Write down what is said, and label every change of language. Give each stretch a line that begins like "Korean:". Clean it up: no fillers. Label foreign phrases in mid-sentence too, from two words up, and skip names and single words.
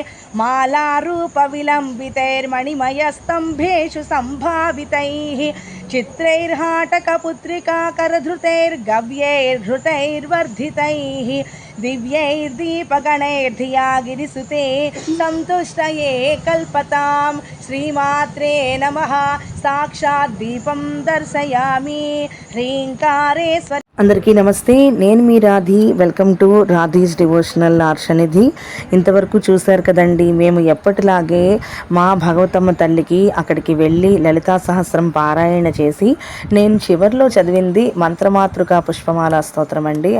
Sanskrit: मालारूपविलम्बितैर्मणिमयस्तम्भेषु सम्भावितैः चित्रैर्हाटकपुत्रिकाकरधृतैर्गव्यैर्धृतैर्वर्धितैः दिव्यैर्दीपगणैर्धिया गिरिसुते सन्तुष्टये कल्पतां श्रीमात्रे नमः साक्षात् दीपं दर्शयामि ह्रीङ्कारेश्वर
Telugu: అందరికీ నమస్తే. నేను మీ రాధి.
English: welcome to
Telugu: రాధీస్ డివోషనల్ ఆర్షనిధి. ఇంతవరకు చూశారు కదండి, మేము ఎప్పటిలాగే మా భగవతమ్మ తల్లికి అక్కడికి వెళ్ళి లలితా సహస్రం పారాయణ చేసి నేను చివరిలో చదివింది మంత్రమాతృక పుష్పమాల స్తోత్రం అండి.